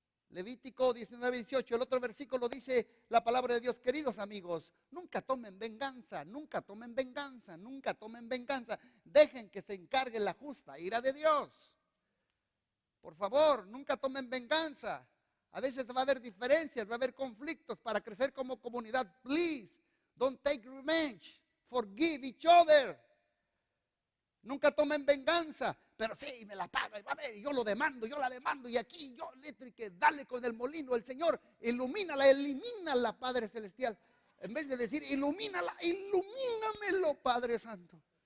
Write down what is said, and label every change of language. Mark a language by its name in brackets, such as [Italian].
[Spanish] Levítico 19:18, el otro versículo dice la palabra de Dios, queridos amigos, nunca tomen venganza, nunca tomen venganza, nunca tomen venganza, dejen que se encargue la justa ira de Dios. Por favor, nunca tomen venganza. A veces va a haber diferencias, va a haber conflictos para crecer como comunidad. [English] Please, don't take revenge, forgive each other. [Spanish] Nunca tomen venganza, pero sí, me la paga, y va a ver, yo lo demando, yo la demando, y aquí yo y que dale con el molino, el Señor, ilumínala, elimínala, Padre Celestial. En vez de decir, ilumínala, ilumínamelo, Padre Santo.